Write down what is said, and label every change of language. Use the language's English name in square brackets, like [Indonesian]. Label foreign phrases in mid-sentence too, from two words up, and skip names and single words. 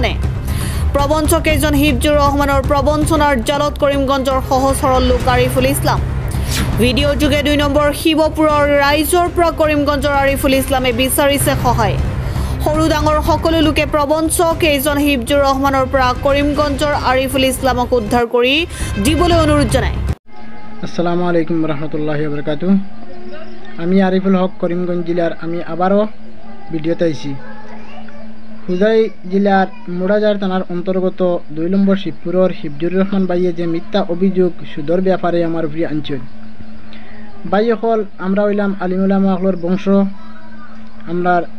[Assamese] ৰহমানৰ প্ৰবঞ্চনাৰ জালত কৰিমগঞ্জৰ সহজ সৰল লোক আৰিফুল ইছলাম ভিডিঅ' যোগে ২ নম্বৰ শিৱপুৰৰ ৰাইজৰ পৰা কৰিমগঞ্জৰ আৰিফুল ইছলামে বিচাৰিছে সহায় সৰু ডাঙৰ সকলো লোকে প্ৰবঞ্চক এজন হিফজুৰ ৰহমানৰ পৰা কৰিমগঞ্জৰ আৰিফুল ইছলামক উদ্ধাৰ কৰি দিবলৈ অনুৰোধ জনায় [Arabic] السلام عليكم رحمة الله و بركاته [Bangla] আমি আরিফুল হক করিমগঞ্জ জেলার আমি আবারও ভিডিওতে আইছি হুজাই জেলার মুরাজার থানার অন্তর্গত ২ নম্বর শিবপুরের হিফজুর রহমান ভাইয়ে যে মিথ্যা অভিযোগ সুদর ব্যাপারে আমার উপরে আনছেন ভাই হল আমরা হইলাম আলিমুলামাহলর বংশ আমরা